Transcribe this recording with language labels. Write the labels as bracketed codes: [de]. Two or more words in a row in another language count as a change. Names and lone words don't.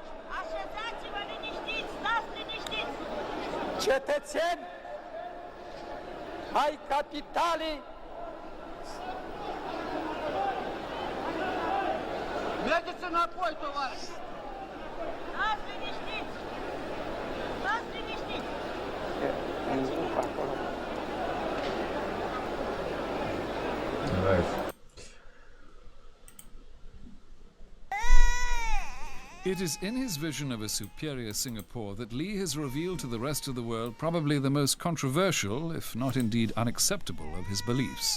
[ro] Așezați-vă liniștiți, stați liniștiți. Cetățeni ai capitalei, mergeți înapoi, tovarăși. Stați liniștiți. Stați liniștiți. [en] It is in his vision of a superior Singapore that Lee has revealed to the rest of the world probably the most controversial, if not indeed unacceptable, of his beliefs.